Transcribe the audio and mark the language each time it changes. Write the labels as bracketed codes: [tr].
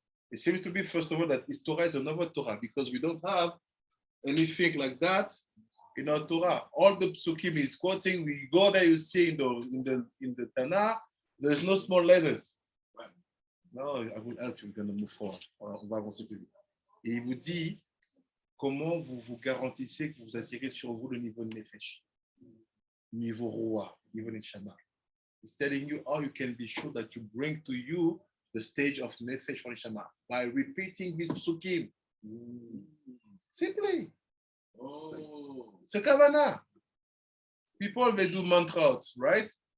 [en] It seems to be, first of all, that his Torah is another Torah because we don't have anything like that in our Torah. All the psukim is quoting, we go there, you see in the Tanakh, there's no small letters. No, I will help you, we're going to move forward. [fr] On va avancer plus vite. Et il vous dit comment vous vous garantissez que vous attirez sur vous le niveau de Nefesh, niveau Roi, niveau Neshama. [en] He's telling you how you can be sure that you bring to you the stage of Nefesh for Neshama by repeating this psukim. Simply. Oh. It's a kavanah. People, they do mantras, right?